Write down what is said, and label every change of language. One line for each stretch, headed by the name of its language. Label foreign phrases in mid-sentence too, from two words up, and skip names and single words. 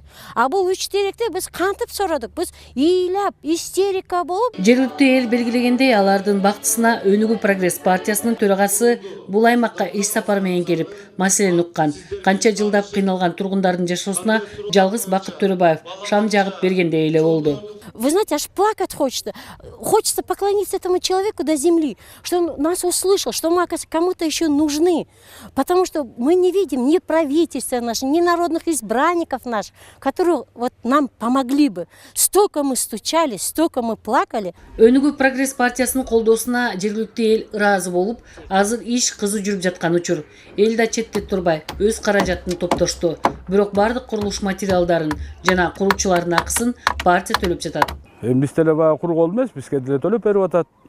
Kyrgyz: А бул 3 теректи биз кантип сорадык? Биз ыйлап, истерика болуп. Жергиликтүү эл белгилегендей, алардын бактысына Өнүгүү прогресс партиясынын төрагасы бул аймакка иш сапар менен келип, маселени уккан. Канча жылдап кыйналган тургундардын жашоосуна жалгыз Бакыт Төрөбаев шам жагып бергендей эле болду.
Russian: Вы знаете, аж плакать хочется. Хочется поклониться этому человеку до земли, что он нас услышал, что мы, оказывается, кому-то еще нужны. Потому что мы не видим ни правительства наши, ни народных избранников наших, которые вот нам помогли бы. Столько мы стучались, столько мы плакали.
Kyrgyz: Өнүгүү прогресс партиясынын колдоосуна жергиликтүү эл ыраазы болуп, азыр иш кызуу жүрүп жаткан учур. Эл да четте турбай өз каражатын топтошту. Бирок бардык курулуш материалдарын жана куруучулардын акысын партия төлөп жатат. Биз деле баягы кургол эмес, бизге деле төлөп берип атат.